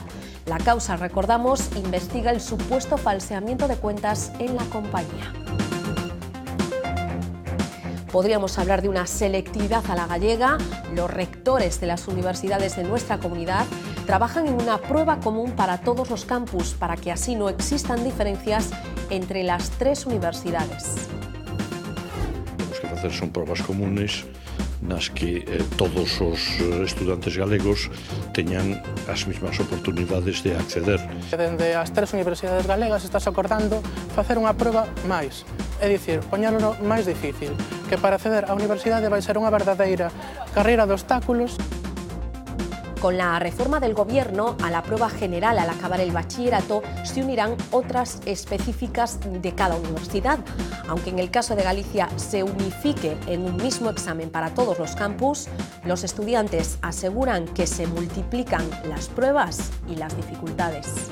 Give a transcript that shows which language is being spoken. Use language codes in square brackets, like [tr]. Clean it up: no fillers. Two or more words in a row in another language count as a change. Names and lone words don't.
[es] La causa, recordamos, investiga el supuesto falseamiento de cuentas en la compañía. Podríamos hablar de una selectividad a la gallega. Los rectores de las universidades de nuestra comunidad trabajan en una prueba común para todos los campus, para que así no existan diferencias entre las tres universidades. [gl] Temos que facer son probas comunes nas que todos os estudantes galegos teñan as mesmas oportunidades de acceder. Dende as tres universidades galegas estás acordando facer unha proba máis, é dicir, poñerlo máis difícil, que para acceder á universidade vai ser unha verdadeira carreira de obstáculos. [es] Con la reforma del Gobierno, a la prueba general al acabar el bachillerato se unirán otras específicas de cada universidad. Aunque en el caso de Galicia se unifique en un mismo examen para todos los campus, los estudiantes aseguran que se multiplican las pruebas y las dificultades.